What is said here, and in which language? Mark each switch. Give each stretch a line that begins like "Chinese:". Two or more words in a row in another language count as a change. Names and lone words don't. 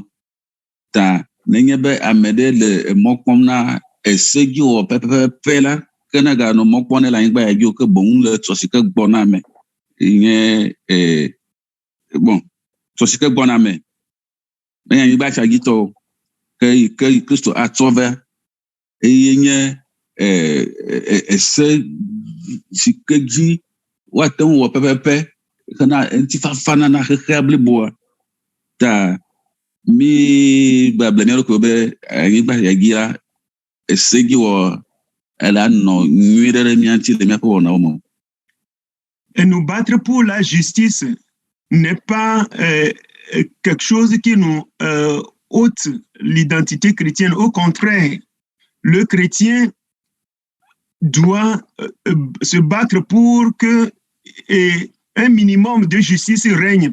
Ewe: Ta nenye be ame ɖe le mɔ kpɔm na segiwɔwɔ pɛpɛpɛ la, ke ne ganɔ mɔ kpɔm ne le anyigba ya dzi o ke boŋ le tsɔ si ke gbɔna me nye bon, tsɔ si ke gbɔna me menye anyigba sia dzi tɔwo ke Kristo atsɔ va eye nye ese si ke dzi woate ŋu wɔ pɛpɛpɛ hena ŋutifafa na xexea bliboa. Ta mi gbagblẽ mía ɖokui be anyigba sia dzi la segiwɔ ele anɔ nyui ɖe mía ŋuti le míaƒe wɔnawo me.
French: Et nous battre pour la justice n'est pas quelque chose qui nous ôte l'identité chrétienne. Au contraire, le chrétien doit se battre pour que un minimum de justice règne.